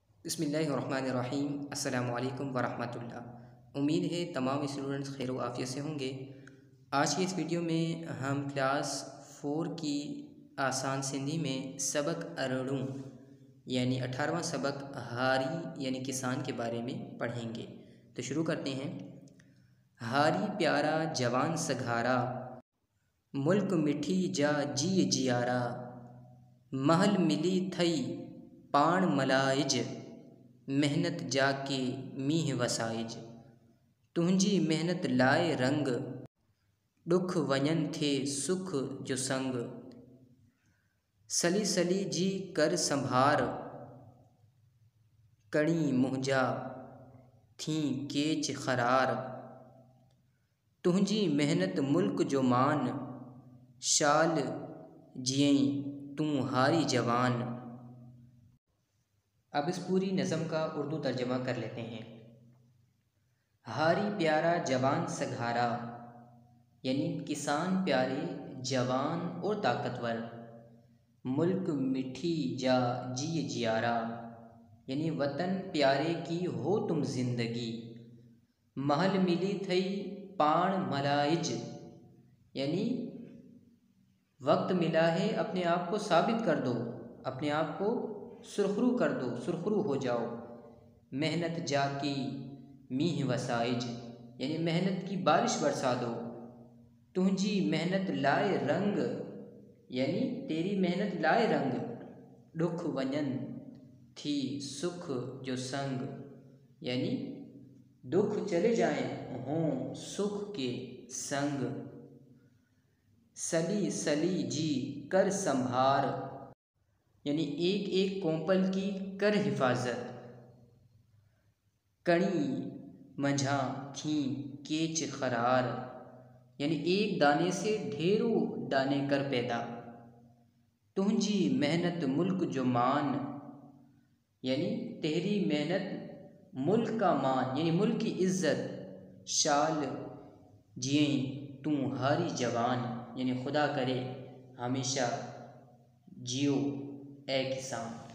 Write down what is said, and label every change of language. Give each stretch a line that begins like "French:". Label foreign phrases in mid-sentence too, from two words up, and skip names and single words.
Arabic: بسم الله الرحمن الرحيم. السلام عليكم ورحمة الله.
Urdu: امید ہے تمام اسٹوڈنٹس خیر عافیت سے ہوں گے۔ آج کی اس ویڈیو میں ہم کلاس 4 کی آسان سندھی میں سبق ارڑو یعنی 18واں سبق ہاری یعنی کسان کے بارے میں پڑھیں گے. تو شروع کرتے ہیں.
Sindhi: हारी प्यारा जवान सघारा, मुल्क मिठी जा जी जियारा, महल मिली थई पाण मलाइज, मेहनत जाके मीह वसाइज। तुंहिंजी मेहनत लाए रंग, ॾुख वञनि थे सुख जो संग। सली सली जी कर संभार, कणी मुंहिंजा थी केच ख़रार। तुंहिंजी मेहनत मुल्क जो मान, शाल जियई तूं हारी जवान।
Urdu: اب اس پوری نظم کا اردو ترجمہ کر لیتے ہیں.
Sindhi: हारी प्यारा जवान सघारा
Urdu: یعنی کسان پیارے جوان اور طاقتور.
Sindhi: मुल्क मिठी जा जी जियारा
Urdu: یعنی وطن پیارے کی ہو تم زندگی.
Sindhi: महल मिली थई पाण मलाइज
Urdu: یعنی وقت ملا ہے اپنے آپ کو ثابت کر دو، اپنے آپ کو سرخرو کر دو، سرخرو ہو جاؤ.
Sindhi: मेहनत जाकी मीह वसाइज
Urdu: یعنی محنت کی بارش برسا دو.
Sindhi: तुंहिंजी मेहनत लाए रंग
Urdu: یعنی تیری محنت لائے رنگ,
Sindhi: ॾुख वञनि थी सुख जो संग
Urdu: یعنی دکھ چلے جائیں ہوں سکھ کے سنگ.
Sindhi: सली सली जी कर संभार
Urdu: یعنی ایک ایک کونپل کی کر حفاظت.
Sindhi: कणी मंझा थी केच खरार
Urdu: یعنی ایک دانے سے ڈھیروں دانے کر پیدا.
Sindhi: तुंहिंजी मेहनत मुल्क जो मान
Urdu: یعنی تیری محنت ملک کا مان یعنی ملک کی عزت.
Sindhi: शाल जियई तू हारी जवान
Urdu: یعنی خدا کرے ہمیشہ جیو اے کسان.